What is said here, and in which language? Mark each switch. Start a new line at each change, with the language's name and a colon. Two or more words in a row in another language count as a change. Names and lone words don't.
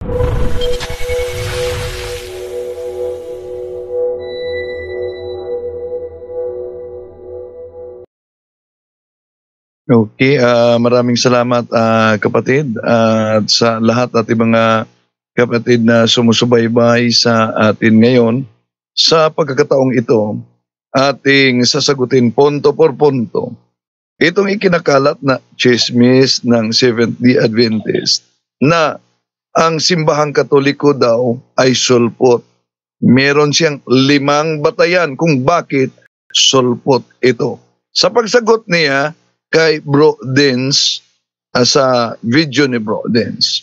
Filipino: Okay, maraming salamat kapatid at sa lahat ating mga kapatid na sumusubaybay sa atin ngayon. Sa pagkakataong ito, ating sasagutin
Spanish: punto por punto
Filipino: itong ikinakalat na chismis ng Seventh-day Adventist na ang simbahang Katoliko daw ay sulpot. Meron siyang 5 batayan kung bakit sulpot ito. Sa pagsagot niya kay Bro Dens, sa video ni Bro Dens.